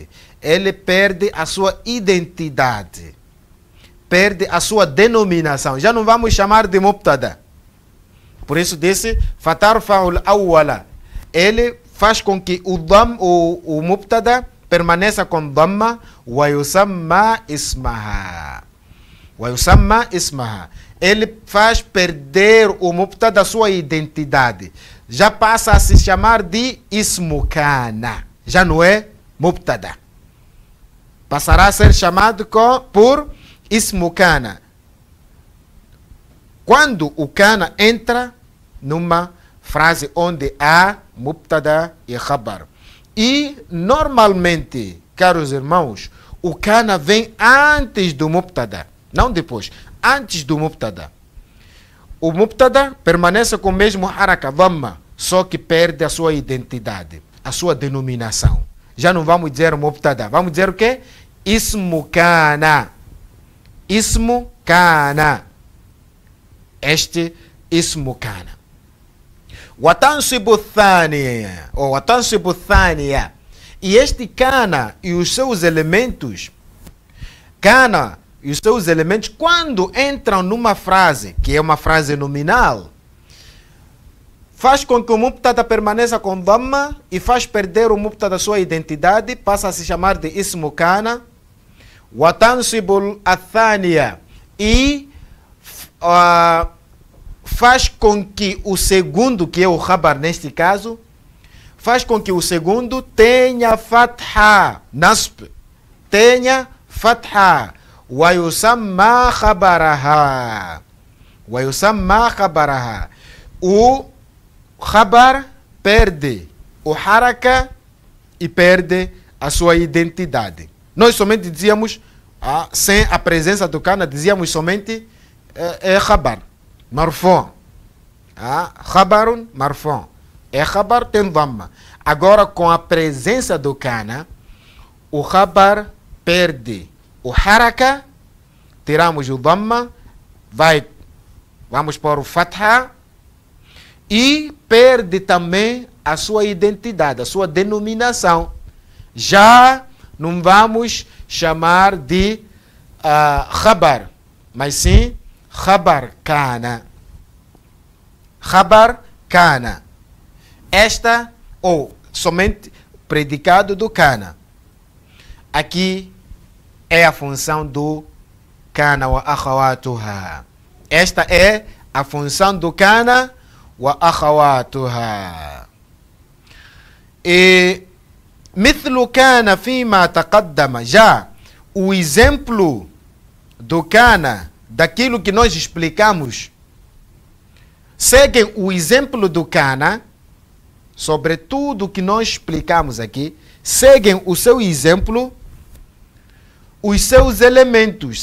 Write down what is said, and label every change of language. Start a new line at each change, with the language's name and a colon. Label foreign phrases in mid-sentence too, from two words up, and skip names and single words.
Portuguese: Ele perde a sua identidade. Perde a sua denominação. Já não vamos chamar de mubtada. Por isso disse
Arabic: فترفع الأول.
Portuguese: Ele faz com que o mubtada permaneça com
Arabic: ضمة ويسمى اسمها. ويسمى اسمها.
Portuguese: Ele faz perder o mubtada a sua identidade. Já passa a se chamar de
Arabic: اسم كان.
Portuguese: Já não é mubtada. Passará a ser chamado por
Arabic: اسم كان.
Portuguese: Quando o kana entra numa frase onde há mubtada e khabar. E normalmente, caros irmãos, o kana vem antes do mubtada, não depois, antes do mubtada. O mubtada permanece com o mesmo haraka, dhamma, só que perde a sua identidade, a sua denominação. Já não vamos dizer mubtada, vamos dizer o quê?
Arabic: اسم كان اسم كان.
Portuguese: Este
Arabic: اسم كان. وتنصب الثانية, ou وتنصب الثانية.
Portuguese: E este kana e os seus elementos, kana e os seus elementos, quando entram numa frase, que é uma frase nominal, faz com que o mubtada permaneça com dhamma e faz perder o mubtada a sua identidade, passa a se chamar de
Arabic: اسم كان. وتنصب الثانية.
Portuguese: E faz com que o segundo, que é o khabar neste caso, faz com que o segundo tenha fatha, nasb, tenha fatha.
Arabic: ويسمى خبرها. ويسمى خبرها.
Portuguese: O khabar perde o haraka e perde a sua identidade. Nós somente dizíamos, sem a presença do kana, dizíamos somente é
Arabic: خبر مرفوع. خبر مرفوع.
Portuguese: É khabar, tem dhamma. Agora, com a presença do kana, o khabar perde o haraka, tiramos o dhamma, vamos pôr o fatha, e perde também a sua identidade, a sua denominação. Já não vamos chamar de khabar, mas sim
Arabic: خبر كان. خبر كان.
Portuguese: Esta, ou somente predicado do kana. Aqui é a função do
Arabic: كان وأخواتها.
Portuguese: Esta é a função do
Arabic: كان وأخواتها. ومثل كان فيما تقدم.
Portuguese: Já o exemplo do kana, daquilo que nós explicamos, seguem o exemplo do kana, sobre tudo que nós explicamos aqui, seguem o seu exemplo, os seus elementos.